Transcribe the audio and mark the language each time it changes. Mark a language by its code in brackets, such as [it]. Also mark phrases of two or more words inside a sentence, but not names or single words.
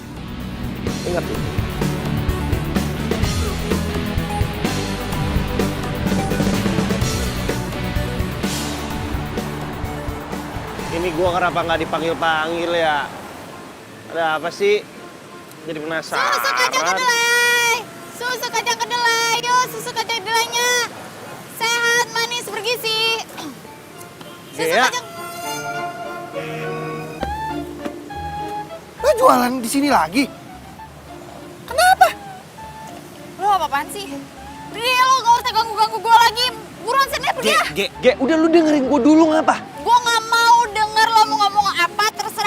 [id] Ingat tuh. Ini gue kenapa nggak dipanggil-panggil ya? Ada apa sih? Jadi penasaran. Susu kacang kedelai! Susu kacang kedelai! Yuk, susu kacang kedelainya! Sehat, manis, bergizi! Susu Iya. kacang... Lo jualan di sini lagi? Kenapa? Lo apa-apaan sih? Dia lo gak usah ganggu-ganggu gue lagi. Buruan sini pergi ya. Ge, udah lu dengerin gue dulu ngapa? Gue gak mau denger lo mau ngomong apa, terserah.